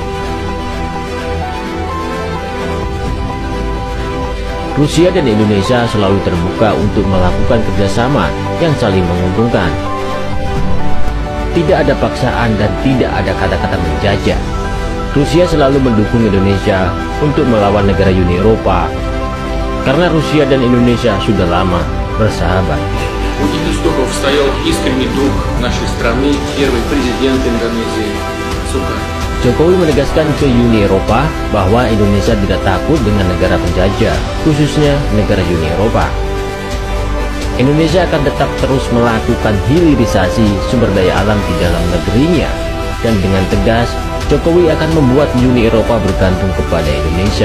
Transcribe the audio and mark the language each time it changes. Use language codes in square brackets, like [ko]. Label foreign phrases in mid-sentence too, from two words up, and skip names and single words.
[id] Rusia dan Indonesia selalu terbuka untuk melakukan kerjasama yang saling menguntungkan. Tidak ada paksaan dan tidak ada kata-kata menjajah. Rusia selalu mendukung Indonesia untuk melawan negara Uni Eropa, karena Rusia dan Indonesia sudah lama bersahabat. [ru] У истоков стоял искренний друг нашей страны, первый президент Индонезии Сукарно. [id] Jokowi menegaskan ke Uni Eropa bahwa Indonesia tidak takut dengan negara penjajah, khususnya negara Uni Eropa. Indonesia akan tetap terus melakukan hilirisasi sumber daya alam di dalam negerinya, dan dengan tegas Jokowi akan membuat Uni Eropa bergantung kepada Indonesia.